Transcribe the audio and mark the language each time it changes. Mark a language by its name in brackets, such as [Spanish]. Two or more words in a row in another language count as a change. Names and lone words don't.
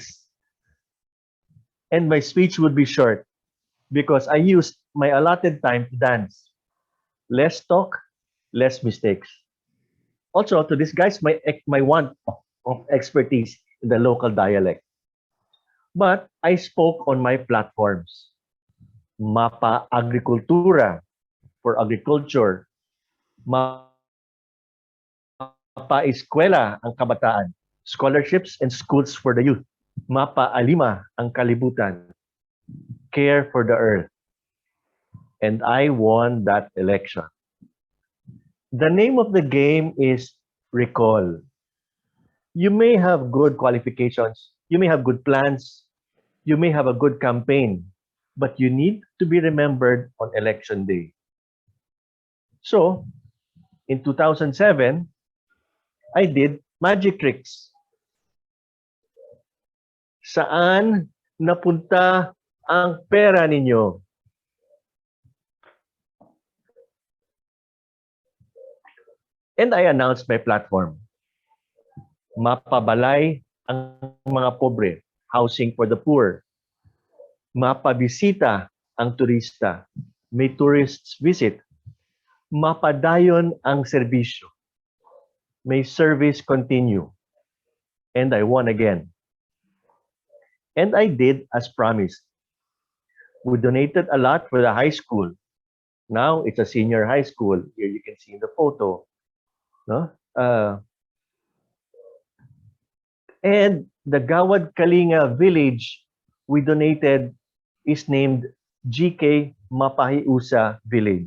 [English] And my speech would be short because I used my allotted time to dance. Less talk, less mistakes. Also, to disguise my want of expertise in the local dialect. But I spoke on my platforms. [Hiligaynon] Mapa Agrikultura [English] for agriculture. [Hiligaynon] Mapa Eskwela ang kabataan. [English] Scholarships and schools for the youth. [Hiligaynon] Mapa Alima ang kalibutan. [English] Care for the earth. And I won that election. The name of the game is recall. You may have good qualifications. You may have good plans. You may have a good campaign. But you need to be remembered on election day. So, in 2007, I did magic tricks. [Filipino] Saan napunta ang pera ninyo? [English] And I announced my platform. [Hiligaynon] Mapabalay ang mga pobre, [English] housing for the poor. [Hiligaynon] Mapabisita ang turista, [English] may tourists visit. [Hiligaynon] Mapadayon ang serbisyo, [English] may service continue. And I won again. And I did as promised. We donated a lot for the high school. Now it's a senior high school. Here you can see the photo. No? And the Gawad Kalinga village we donated is named GK Mapahiusa Village.